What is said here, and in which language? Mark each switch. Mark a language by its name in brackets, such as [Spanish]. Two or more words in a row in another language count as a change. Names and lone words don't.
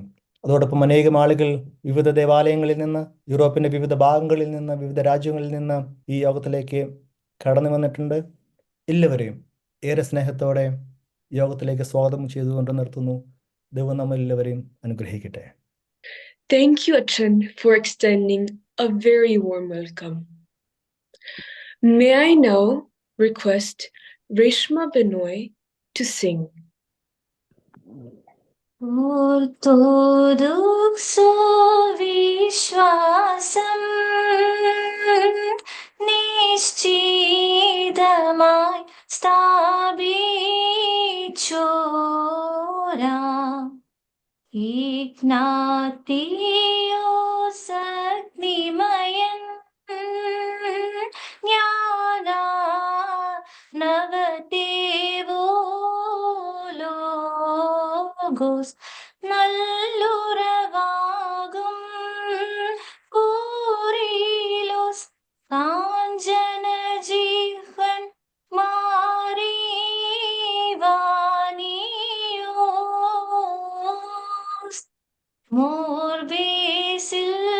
[Malayalam] അതോടൊപ്പം അനേകം ആളുകൾ വിവിധ ദേവാലയങ്ങളിൽ നിന്ന്, യൂറോപ്പിൻ്റെ വിവിധ ഭാഗങ്ങളിൽ നിന്ന്, വിവിധ രാജ്യങ്ങളിൽ നിന്ന് ഈ യോഗത്തിലേക്ക് കടന്നു വന്നിട്ടുണ്ട്. എല്ലാവരെയും ഏറെ സ്നേഹത്തോടെ യോഗത്തിലേക്ക് സ്വാഗതം ചെയ്തുകൊണ്ട് നിർത്തുന്നു. ദൈവം നമ്മളെല്ലാവരെയും അനുഗ്രഹിക്കട്ടെ. [English] Thank you, Achan, for extending a very warm welcome. May I now request Reshma Benoy to sing. [Malayalam] ഓർത്തഡോക്സ് വിശ്വാസം നിശ്ചിതമായ് സ്ഥാപിച്ചോരു ഇഗ്നാത്തിയോസ് അഗ്നിമയൻ ജ്ഞാന നവദേവോ ലോഗോസ് നല്ലുറവാകും കൂറിലോസ് കാഞ്ചന ജീവൻ മാറിവാനിയോസ് മോർബേസിൽ